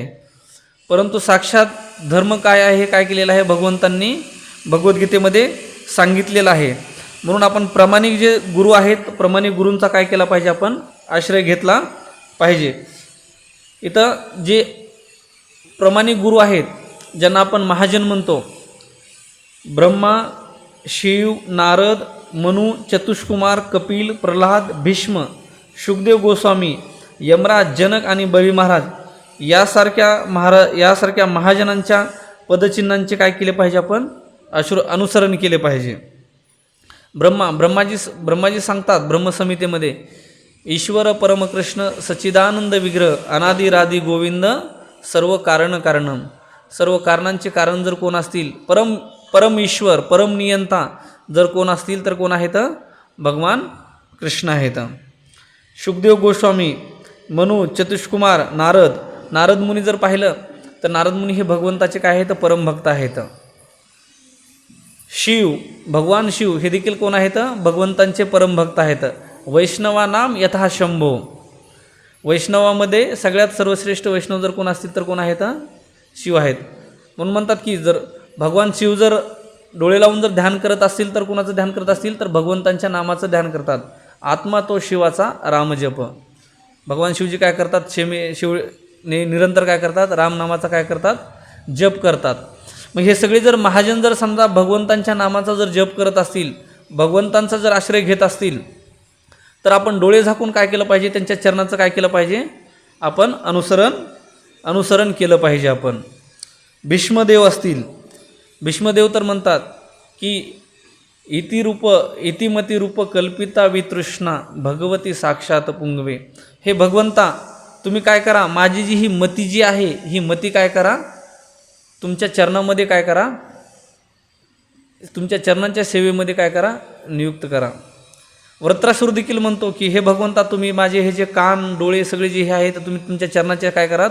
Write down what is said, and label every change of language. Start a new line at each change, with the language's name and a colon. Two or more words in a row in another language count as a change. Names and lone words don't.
Marathi: परंतु साक्षात धर्म काय आहे, काय केलेलं आहे, भगवंतांनी भगवद्गीतेमध्ये सांगितलेलं आहे. म्हणून आपण प्रामाणिक जे गुरु आहेत, प्रामाणिक गुरूंचा काय केला पाहिजे, आपण आश्रय घेतला पाहिजे. इथं जे प्रामाणिक गुरु आहेत ज्यांना आपण महाजन म्हणतो, ब्रह्मा, शिव, नारद, मनु, चतुष्कुमार, कपिल, प्रल्हाद, भीष्म, शुकदेव गोस्वामी, यमराज, जनक आणि बळी महाराज यासारख्या महाजनांच्या पदचिन्हांचे काय केले पाहिजे, आपण अनुसरण केले पाहिजे. ब्रह्माजी सांगतात ब्रह्मसंहितेमध्ये,
Sanskrit: ईश्वर परमकृष्ण सच्चिदानंद विग्रह अनादिरादी गोविंद सर्व कारणं,
Marathi: सर्व कारणांचे कारण जर कोण असतील, परम ईश्वर, परम नियंता जर कोण असतील तर कोण आहेत? भगवान कृष्ण आहेत. शुकदेव गोस्वामी, मनु, चतुष्कुमार, नारद मुनी जर पाहिलं तर नारद मुनी हे भगवंताचे काय आहेत? परमभक्त आहेत. शिव, भगवान शिव हे देखील कोण आहेत? भगवंतांचे परमभक्त आहेत.
Sanskrit: वैष्णवानाम यथा शंभो,
Marathi: वैष्णवामध्ये सगळ्यात सर्वश्रेष्ठ वैष्णव जर कोण असतील तर कोण आहेत? शिव आहेत. म्हणून म्हणतात की जर भगवान शिव जर डोळे लावून जर ध्यान करत असतील तर कोणाचं ध्यान करत असतील तर भगवंतांच्या नामाचं ध्यान करतात. आत्मा तो शिवाचा रामजप. भगवान शिवजी काय करतात? निरंतर काय करतात? रामनामाचा काय करतात? जप करतात. मग हे सगळे जर महाजन जर समजा भगवंतांच्या नामाचा जर जप करत असतील, भगवंतांचा जर आश्रय घेत असतील तर आपण डोळे झाकून काय केलं पाहिजे? त्यांच्या चरणाचं काय केलं पाहिजे? आपण अनुसरण केलं पाहिजे. आपण भीष्मदेव असतील, भीष्मदेव तर म्हणतात की
Sanskrit: इतिमती रूप कल्पिता वितृष्णा भगवती साक्षात पुंगवे.
Marathi: हे भगवंता तुम्ही काय करा? माझी जी ही मती जी आहे ही मती काय करा? तुमच्या चरणामध्ये काय करा? तुमच्या चरणांच्या सेवेमध्ये काय करा? नियुक्त करा. व्रत्रासुर देखील म्हणतो की हे भगवंता तुम्ही माझे हे जे कान डोळे सगळे जे हे आहे तर तुम्ही तुमच्या चरणाचे काय करा?